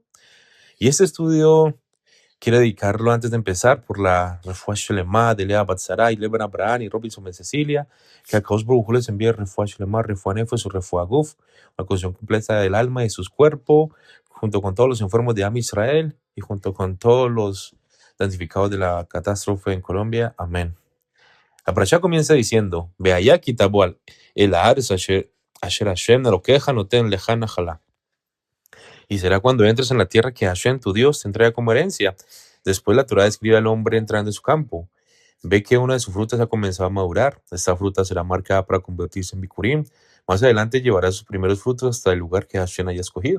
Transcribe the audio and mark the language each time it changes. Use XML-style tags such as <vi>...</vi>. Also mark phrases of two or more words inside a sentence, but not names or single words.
<es>Y este estudio quiero dedicarlo antes de empezar por la</es> <he>רפואה שלמה</he> <es>de Lea Batzaray, Leban Abraham y Robinson Ben Cecilia, que a</es> <he>קדוש ברוך הוא</he> <es>les envía</es> <he>רפואה שלמה, רפואת נפש,</he> <es>su</es> <he>רפואת גוף,</he> <es>una curación completa del alma y sus cuerpos, junto con todos los enfermos de Am Israel y junto con todos los damnificados de la catástrofe en Colombia. Amén. La parashá comienza diciendo:</es> <he>והיה כי תבוא אל הארץ אשר השם אלהיך נתן לך נחלה.</he> <es>Y será cuando entres en la tierra que Hashem, tu Dios, te entrega como herencia. Después la Torá describe al hombre entrando en su campo. Ve que una de sus frutas ha comenzado a madurar. Esta fruta será marcada para convertirse en bikurim. Más adelante llevará sus primeros frutos hasta el lugar que Hashem haya escogido.</es>